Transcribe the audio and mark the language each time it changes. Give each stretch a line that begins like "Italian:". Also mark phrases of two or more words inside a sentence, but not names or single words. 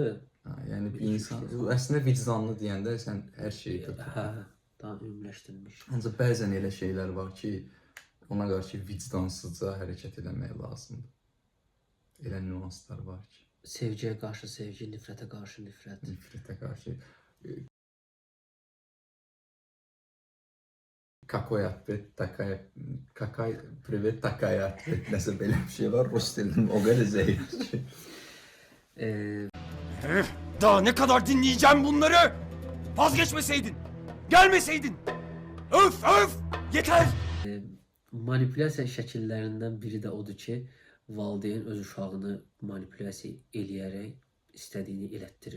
Azerbaijani: Yəni bir insan, əslində vicdanlı deyəndə sən hər şeyi götürür. Hə, daha ümumiləşdirilmiş. Ancaq bəzən elə şeylər var ki, ona qarşı vicdansızca hərəkət etmək lazımdır. Elə nüanslar var ki. Sevgiyə qarşı sevgi, nifrətə qarşı nifrət. Nifrətə qarşı.
Russian: Какой ответ, такая... Какой привет, такая ответ.
Azerbaijani: Nəsə belə bir şey var. Rus dilinin o qədər zəif ki.
Turkish: Herif, daha ne kadar dinleyeceğim bunları? Vazgeçmeseydin, gelmeseydin. Öf öf, yeter.
Azerbaijani: Manipulyasiya şəkillərindən biri də odur ki, valideyn öz uşağını manipulyasiya eləyərək istədiyini elətdirir.